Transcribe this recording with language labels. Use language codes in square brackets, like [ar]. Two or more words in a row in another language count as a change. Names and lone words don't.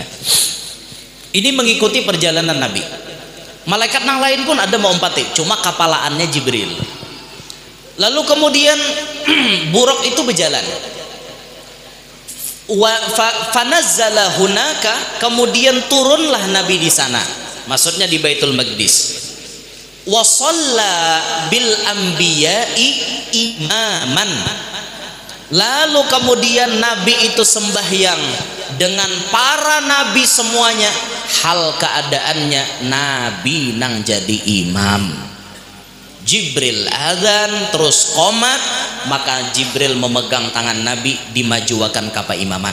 [bjn] Ini mengikuti perjalanan Nabi. Malaikat yang lain pun ada maumpati, cuma kapalaannya Jibril. Lalu kemudian buruk itu berjalan. [ar] فنزل هناك, [bjn] kemudian turunlah Nabi di sana, maksudnya di Baitul Maqdis. [ar] وصلى بالأنبياء إماما, [bjn] lalu kemudian Nabi itu sembahyang dengan para nabi semuanya, hal keadaannya Nabi nang jadi imam. Jibril adzan terus qomat, maka Jibril memegang tangan Nabi dimajuakan kapa imaman.